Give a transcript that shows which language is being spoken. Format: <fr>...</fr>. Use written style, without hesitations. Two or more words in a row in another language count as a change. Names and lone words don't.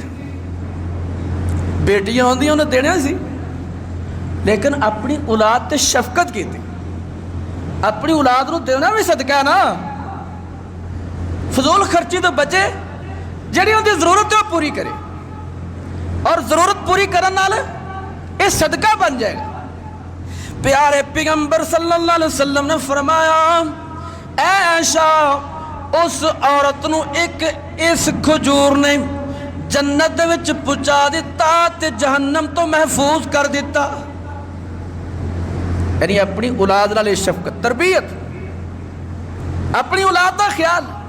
<pa>بیٹیاں ہوندیاں انہاں نوں دینا سی، لیکن اپنی اولاد تے شفقت کی، اپنی اولاد نوں دینا بھی صدقہ نا. فضول خرچی توں بچے، جیہڑی اوہدی ضرورت ہے او پوری کرے، اور ضرورت پوری کرن نال</pa> <ur>یہ صدقہ بن جائے گا.</ur> <pa>پیارے پیغمبر</pa> <ar>صلى الله عليه وسلم</ar> <pa>نے فرمایا، اے عائشہ اس عورت نوں اک اس کھجور نے جنت دے وچ پہنچا دتا تے جہنم توں محفوظ کر دتا. یعنی اپنی اولاد نال شفقت، تربیت,</pa> <ur>اپنی اولاد کا خیال.</ur>